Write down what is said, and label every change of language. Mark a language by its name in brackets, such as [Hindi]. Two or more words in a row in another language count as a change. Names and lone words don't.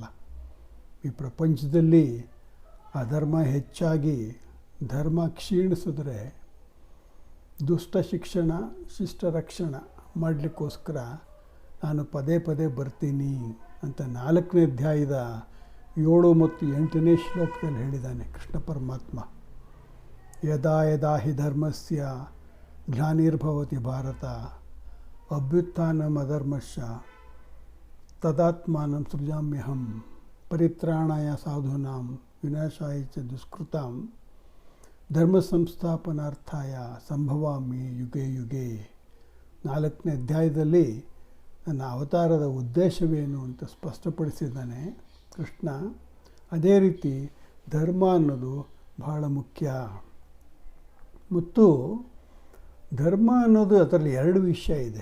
[Kannada] ಈ ಪ್ರಪಂಚದಲ್ಲಿ ಅಧರ್ಮ ಹೆಚ್ಚಾಗಿ ಧರ್ಮ ಕ್ಷೀಣಿಸಿದ್ರೆ ದುಷ್ಟ ಶಿಕ್ಷಣ ಶಿಷ್ಟ ರಕ್ಷಣ ಮಾಡಲಿಕ್ಕೋಸ್ಕರ ನಾನು ಪದೇ ಪದೇ ಬರ್ತೀನಿ ಅಂತ 4ನೇ ಅಧ್ಯಾಯದ 7 ಮತ್ತು 8ನೇ ಶ್ಲೋಕದಲ್ಲಿ ಹೇಳಿದ್ದಾನೆ ಕೃಷ್ಣ ಪರಮಾತ್ಮ. [Sanskrit] ಯದಾ ಯದಾ ಹಿ ಧರ್ಮಸ್ಯ ಗ್ಲಾನಿರ್ಭವತಿ ಭಾರತ ಅಭ್ಯುತ್ಥಾನಮಧರ್ಮಶ್ಚ ತದಾತ್ಮಾನಂ ಸೃಜಾಮ್ಯಹಂ ಪರಿತ್ರಾಣಾಯ ಸಾಧೂನಾಂ ವಿನಾಶಾಯ ಚ ದುಷ್ಕೃತಾಂ ಧರ್ಮ ಸಂಸ್ಥಾಪನಾರ್ಥಾಯ ಸಂಭವಾಮಿ ಯುಗೆ ಯುಗೆ. [Kannada] 4ನೇ ಅಧ್ಯಾಯದಲ್ಲಿ ನನ್ನ ಅವತಾರದ ಉದ್ದೇಶವೇನು ಅಂತ ಸ್ಪಷ್ಟಪಡಿಸಿದ್ದಾನೆ ಕೃಷ್ಣ. ಅದೇ ರೀತಿ ಧರ್ಮ ಅನ್ನೋದು ಬಹಳ ಮುಖ್ಯ. ಮತ್ತು ಧರ್ಮ ಅನ್ನೋದು ಅದರಲ್ಲಿ 2 ವಿಷಯ ಇದೆ.